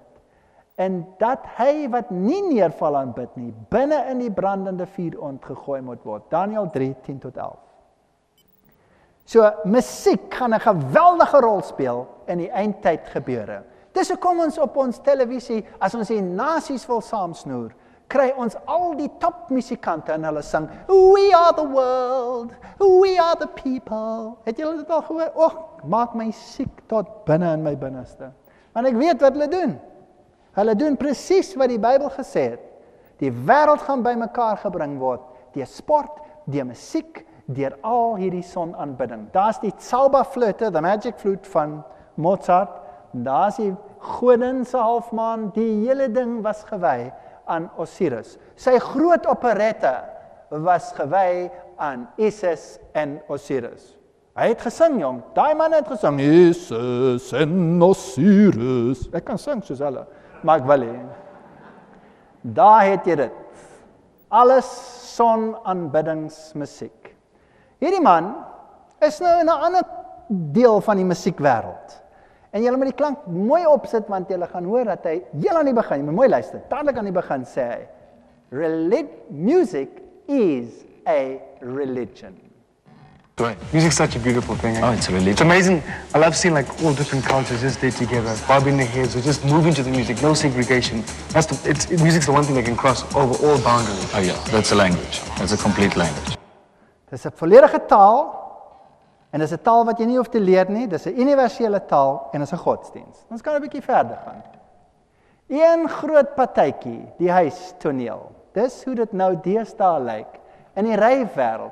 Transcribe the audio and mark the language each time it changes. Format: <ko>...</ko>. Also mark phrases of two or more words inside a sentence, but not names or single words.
<af>En dat hy wat nie neerval aanbid nie, binne in die brandende vuur ontgegooi moet word. Daniël 3:10-11. So, musiek gaan 'n geweldige rol speel in die eindtyd gebeure. Dis hoekom ons op ons televisie, as ons die nasies wil saamsnoer, kry ons al die topmusikante en hulle sing,</af> <en>"We are the world, we are the people."</en> <af>Het julle dit al gehoor? Maak my siek tot binne in my binneste. Want ek weet wat hulle doen. Hulle doen presies wat die Bybel gesê het. Die wêreld gaan bymekaar gebring word, deur sport, deur musiek, deur al hierdie sonaanbidding. Daar's die Salba flute,</af> <en>the magic flute</en> <af>van Mozart, daar's die godin se halfmaan, die hele ding was gewy aan Osiris. Sy groot operette was gewy aan Isis en Osiris. Hy het gesing, jong. Daai man het gesing, Isis en Osiris. Ek kan sing soos hulle, maar ek wil nie. Daar het jy dit. Alles sonaanbiddingsmusiek. Hierdie man is nou in 'n ander deel van die musiekwêreld. En julle moet die klank mooi opsit, want julle gaan hoor dat hy heel aan die begin, jy moet mooi luister, dadelik aan die begin sê hy,</af> <en>music is a religion. Right. Music's such a beautiful thing. Oh, it's a religion. It's amazing. I love seeing like all different cultures just there together, bobbing their heads, or just moving to the music, no segregation. Music's the one thing that can cross over all boundaries. Oh yeah, that's a language. That's a complete language.</en> <af>Dis 'n volledige taal, en dis 'n taal wat jy nie hoef te leer nie, dis 'n universele taal, en dis 'n godsdienst. Ons kan 'n bietjie verder gaan. Een groot partytjie, die huistoneel. Dis hoe dit nou deesdae lyk in die rave-wêreld.</af>